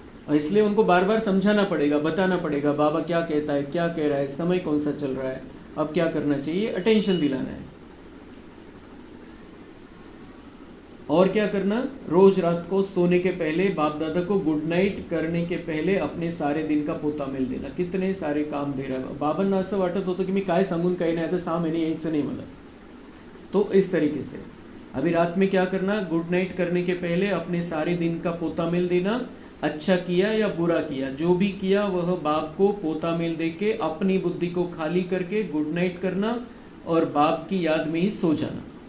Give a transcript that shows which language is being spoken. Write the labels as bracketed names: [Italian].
[Hindi] और इसलिए उनको बार बार समझाना पड़ेगा, बताना पड़ेगा बाबा क्या कहता है, क्या कह रहा है, समय कौन सा चल रहा है, अब क्या करना चाहिए, अटेंशन दिलाना है। और क्या करना, रोज रात को सोने के पहले बाप दादा को गुड नाइट करने के पहले अपने सारे दिन का पोता मिल देना। कितने सारे काम दे रहा है [Marathi] बाबांना, असं वाटत होतं की मी काय सांगून काही नाही, आता 6 महिने यायचं नाही मला। [Hindi] तो इस तरीके से अभी रात में क्या करना, गुड नाइट करने के पहले अपने सारे दिन का पोता मिल देना। अच्छा किया या बुरा किया, जो भी किया वह बाप को पोता मिल दे के अपनी बुद्धि को खाली करके गुड नाइट करना और बाप की याद में ही सो जाना।